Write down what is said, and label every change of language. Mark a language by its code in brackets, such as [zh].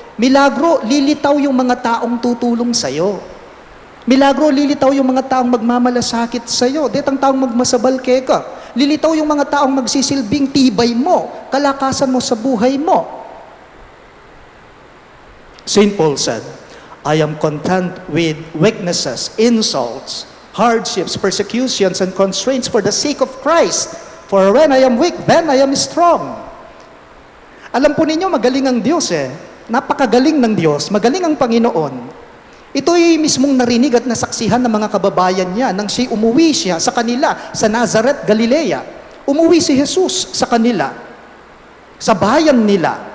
[tl] Milagro, lilitaw yung mga taong tutulong sa'yo. Milagro, lilitaw yung mga taong magmamalasakit sa'yo. Detang taong magmasabalke ka. Lilitaw yung mga taong magsisilbing tibay mo, kalakasan mo sa buhay mo. [en] St. Paul said, I am content with weaknesses, insults, hardships, persecutions, and constraints for the sake of Christ. For when I am weak, then I am strong. [tl] Alam po ninyo, magaling ang Diyos Napakagaling ng Diyos, magaling ang Panginoon. Ito'y mismong narinig at nasaksihan ng mga kababayan niya nang umuwi siya sa kanila sa Nazareth, Galilea. Umuwi si Jesus sa kanila, sa bayan nila.